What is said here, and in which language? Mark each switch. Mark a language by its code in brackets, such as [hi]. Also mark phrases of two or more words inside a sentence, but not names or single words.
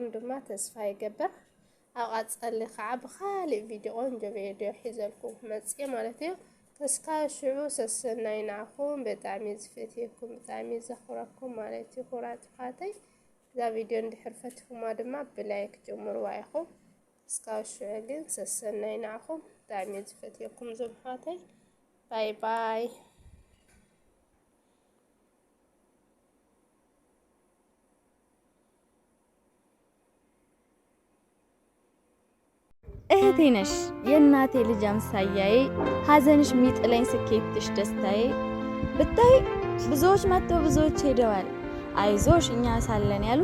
[ti] ድማ ተስፋ ይገበር ኣብ ቀጸሊ ከዓ ብኻሊእ ቪድዮ ቆንጆ ቪድዮ ሒዘልኩም መጽእ ማለት እዩ ተስካብ ሽዑ ሰሰናይ ናኹም ብጣዕሚ ዝፈትየኩም ብጣዕሚ ዘኽብረኩም ማለት እዩ ኩራት ኻተይ እዛ ቪድዮ እንድሕር ፈቲኹማ ድማ ብላይክ ጀምሩዋ ኢኹም ተስካብ ሽዑ ግን ሰሰናይ ናኹም ብጣዕሚ ዝፈትየኩም ዞም ኻተይ ባይ [am] እህቴ ነሽ የእናቴ ልጅ አምሳያዬ ሀዘንሽ ሚጥለኝ ስኬትሽ ደስታዬ ብታይ ብዙዎች መጥተው ብዙዎች ሄደዋል አይዞሽ እኛ ሳለን ያሉ